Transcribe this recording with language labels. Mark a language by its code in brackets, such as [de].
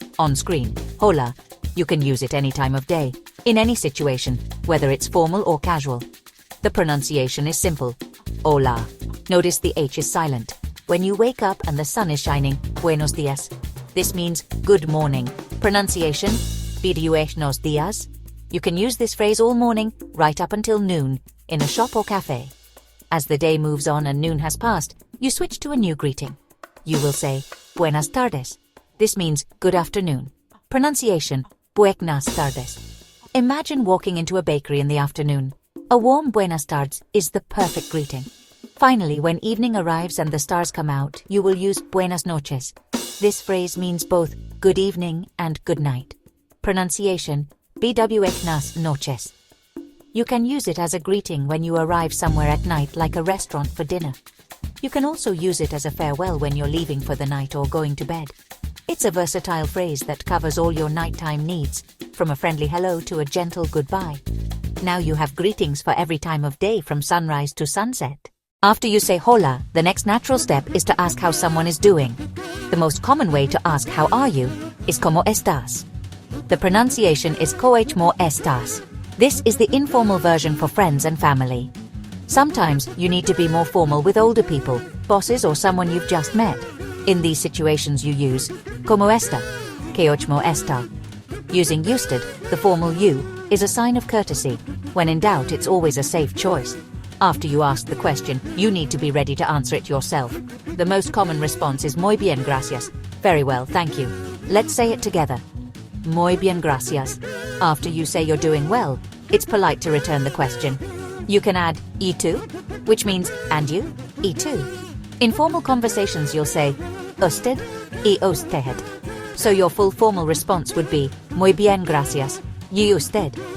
[en] On screen, hola. You can use it any time of day, in any situation, whether it's formal or casual. The pronunciation is simple. Hola. Notice the H is silent. When you wake up and the sun is shining, [es] buenos días. [en] This means good morning. [es] Pronunciation, buenos días. [en] You can use this phrase all morning, right up until noon, in a shop or cafe. As the day moves on and noon has passed, you switch to a new greeting. You will say, [es] buenas tardes. [en] This means good afternoon. Pronunciation, [es] buenas tardes. [en] Imagine walking into a bakery in the afternoon. A warm [es] buenas tardes [en] is the perfect greeting. Finally, when evening arrives and the stars come out, you will use [es] buenas noches. [en] This phrase means both good evening and good night. Pronunciation, [es] buenas noches. [en] You can use it as a greeting when you arrive somewhere at night, like a restaurant for dinner. You can also use it as a farewell when you're leaving for the night or going to bed. It's a versatile phrase that covers all your nighttime needs, from a friendly hello to a gentle goodbye. Now you have greetings for every time of day from sunrise to sunset. After you say hola, the next natural step is to ask how someone is doing. The most common way to ask how are you is [es] cómo estás. [en] The pronunciation is [es] cómo estás. [en] This is the informal version for friends and family. Sometimes you need to be more formal with older people, bosses or someone you've just met. In these situations you use [es] cómo está, cómo está. [en] Using usted, the formal you, is a sign of courtesy. When in doubt, it's always a safe choice. After you ask the question, you need to be ready to answer it yourself. The most common response is [es] muy bien, gracias. [en] Very well, thank you. Let's say it together. [es] Muy bien, gracias. [en] After you say you're doing well, it's polite to return the question. You can add [es] y tú, [en] which means and you, y tú. In formal conversations you'll say [es] usted y usted. [en] So your full formal response would be [es] muy bien, gracias, y usted.